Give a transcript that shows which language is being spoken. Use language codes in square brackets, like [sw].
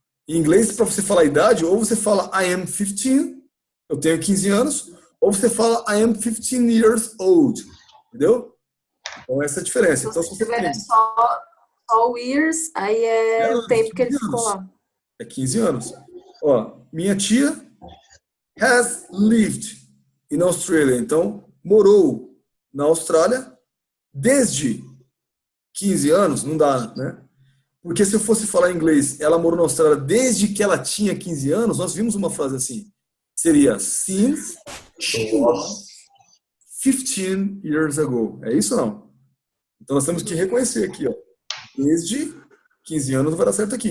[pt] Em inglês, para você falar a idade, ou você fala [en] I am 15, [pt] eu tenho 15 anos, ou você fala [en] I am 15 years old. [pt] Entendeu? Então, essa é a diferença. Então, Se tiver só o years, aí é o tempo que ele ficou lá. É 15 anos. Ó, minha tia [en] has lived in Australia. [pt] Então, morou na Austrália desde 15 anos, não dá, né? Porque se eu fosse falar em inglês, ela morou na Austrália desde que ela tinha 15 anos, nós vimos uma frase assim. Seria [en] since she was 15 years ago. [pt] É isso ou não? Então nós temos que reconhecer aqui, ó. Desde 15 anos não vai dar certo aqui.